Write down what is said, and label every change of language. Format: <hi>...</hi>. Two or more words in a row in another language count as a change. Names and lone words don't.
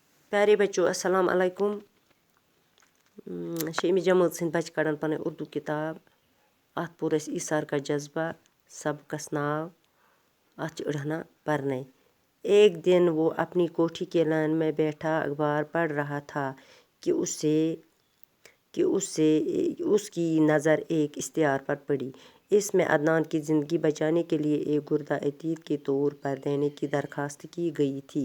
<ur>پیارے بچوں</ur> <ar>السلام علیکم</ar> <ks>شیمی جماعت سٕنٛدۍ بچہِ کڑان پنٕنۍ اردو کتاب اتھ پوٚر اسہِ ایٖثار کا جذبہ سبقس ناو اتھ چھِ أڑہنا پرنے</ks> <ur>ایک دن وہ اپنی کوٹھی کے لان میں بیٹھا اخبار پڑھ رہا تھا کہ اس کی نظر ایک اشتہار پر پڑی۔ اس میں عدنان کی زندگی بچانے کے لیے ایک گردہ عتیق کے طور پر دینے کی درخواست کی گئی تھی۔</ur>